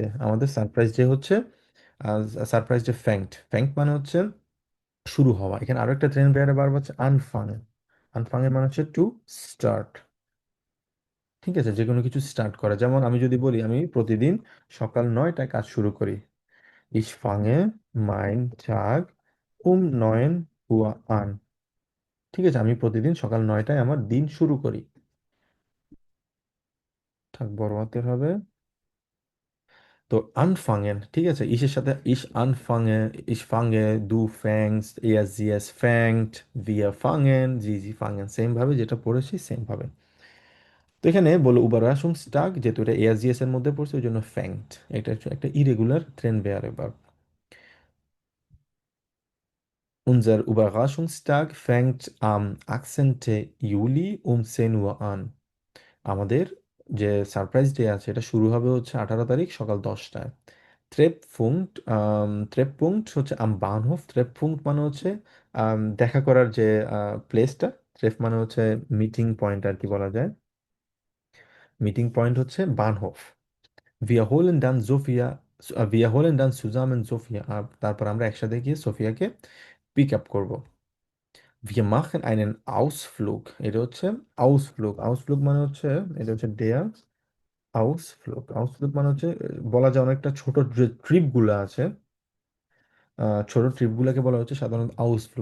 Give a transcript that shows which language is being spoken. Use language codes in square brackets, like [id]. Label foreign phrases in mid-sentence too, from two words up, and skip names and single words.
[bn] আমাদের [en] surprise day [bn] হচ্ছে [en] surprise day [bn] ফ্যাঙ্কড। ফ্যাঙ্ক মানে হচ্ছে শুরু হওয়া। এখানে আরো একটা ট্রেন বেয়ারে বার হচ্ছে আনফাঙে। আনফাঙে মানে হচ্ছে [en] to start, [bn] ঠিক আছে? যে কোনো কিছু স্টার্ট করা। যেমন আমি যদি বলি আমি প্রতিদিন সকাল 9টায় কাজ শুরু করি, [de] ich fange mein Tag um 9 Uhr an, [bn] ঠিক আছে? আমি প্রতিদিন সকাল 9টায় আমার দিন শুরু করি। থাক বড় হাতের হবে। তো আনফাঙেন, ঠিক আছে? [de] ইসের সাথে ich fange an, ich fange, du fängst, er sie es fängt, wir fangen, sie Sie fangen, [bn] সেম ভাবে যেটা পড়েছি সেম ভাবে। তো এখানে বলো উবারাশংস্টাগ, যেহেতু এটা [de] er sie es [bn] এর মধ্যে পড়ছে ওই জন্য ফ্যাংড, এটা হচ্ছে একটা ইরেগুলার ট্রেন বেয়ারে ভার্ব। [de] Unser Überraschungstag fängt am 18. Juli um 10 Uhr an. [bn] আমাদের যে সারপ্রাইজ ডে আছে এটা শুরু হবে হচ্ছে 18 তারিখ সকাল 10টায়। [de] Treffpunkt, Treffpunkt হচ্ছে am Bahnhof. [bn] ট্রেপপুঙ্কট মানে হচ্ছে দেখা করার যে প্লেসটা। ট্রেপ মানে হচ্ছে [en] meeting point [bn] আর কি বলা যায়। [en] meeting point [bn] হচ্ছে বানহোফ। [de] Wir holen dann zusammen Sophia ab. [bn] তারপর আমরা একসাথে গিয়ে সোফিয়াকে [en] pick up [bn] করব। [de] Wir machen einen Ausflug। [bn] এটা হচ্ছে Ausflug। Ausflug মানে হচ্ছে, এটা হচ্ছে [de] der Ausflug। [bn] Ausflug মানে হচ্ছে বলা যায় অনেকটা ছোট যে ট্রিপগুলো আছে, ছোট ট্রিপগুলোকে বলা হচ্ছে সাধারণত আউটফ্লুক।